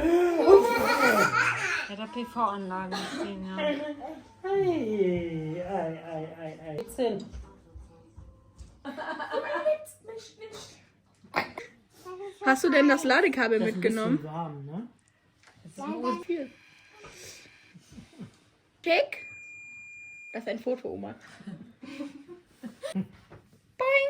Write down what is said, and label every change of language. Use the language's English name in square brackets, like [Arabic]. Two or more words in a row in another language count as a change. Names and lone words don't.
[German] Ja, der PV-Anlage stehen, ja. Ei, ei, ei, ei, ei. Geht's hin? Hast du denn das Ladekabel Das ist ein mitgenommen? bisschen warm, ne? Viel. Check. Das ist ein Foto, Oma. Boing.